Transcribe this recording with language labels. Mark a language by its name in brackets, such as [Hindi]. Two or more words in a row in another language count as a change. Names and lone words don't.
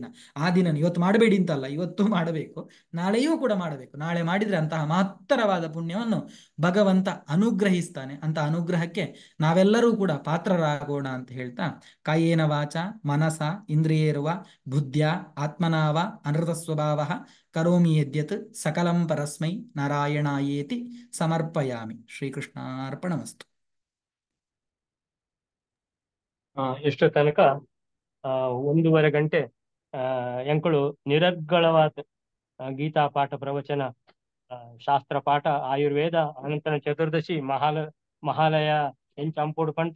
[Kannada] ಆ ದಿನ ಇವತ್ತು ಮಾಡಬೇಡಿ ಅಂತಲ್ಲ, ಇವತ್ತು ಮಾಡಬೇಕು, ನಾಳೆಯೂ ಕೂಡ ಮಾಡಬೇಕು. ನಾಳೆ ಮಾಡಿದ್ರೆ ಅಂತಹ ಮಹತ್ತರವಾದ ಪುಣ್ಯವನ್ನು ಭಗವಂತ ಅನುಗ್ರಹಿಸ್ತಾನೆ. ಅಂತ ಅನುಗ್ರಹಕ್ಕೆ ನಾವೆಲ್ಲರೂ ಕೂಡ ಪಾತ್ರರಾಗೋಣ ಅಂತ ಹೇಳ್ತಾ, [Sanskrit] ಕಾಯೇನ ವಾಚ ಮನಸ ಇಂದ್ರಿಯೇರ್ವ ಬುದ್ಧ್ಯ ಆತ್ಮನಾವ ಅನೃತ ಸ್ವಭಾವ ಕರೋಮಿ ಯದ್ಯತ್ ಸಕಲಂ ಪರಸ್ಮೈ ನಾರಾಯಣಾಯೇತಿ ಸಮರ್ಪಯಾಮಿ. ಶ್ರೀಕೃಷ್ಣಾರ್ಪಣಮಸ್ತು. [Tulu] ಎಷ್ಟು ತನಕ 1.5 ಗಂಟೆ ಎಂಕಳು ನಿರರ್ಗಳವಾದ ಗೀತಾ ಪಾಠ ಪ್ರವಚನ, ಶಾಸ್ತ್ರ ಪಾಠ, ಆಯುರ್ವೇದ, ಅನಂತರ ಚತುರ್ದಶಿ ಮಹಾಲಯ ಎಂಚ ಅಂಪೋಡು ಪಂಟ್.